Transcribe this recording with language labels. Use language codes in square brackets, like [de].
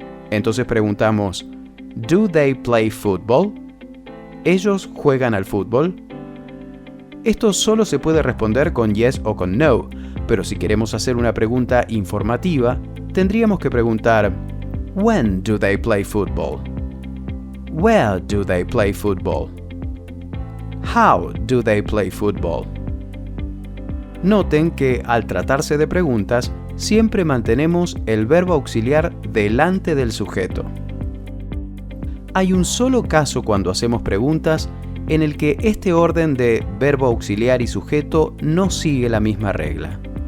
[es] Entonces preguntamos, [en] ¿Do they play football? [es] ¿Ellos juegan al fútbol? Esto solo se puede responder con yes o con no, pero si queremos hacer una pregunta informativa, tendríamos que preguntar, [en] When do they play football? Where do they play football? How do they play football? [es] Noten que al tratarse de preguntas, siempre mantenemos el verbo auxiliar delante del sujeto. Hay un solo caso cuando hacemos preguntas en el que este orden de verbo auxiliar y sujeto no sigue la misma regla.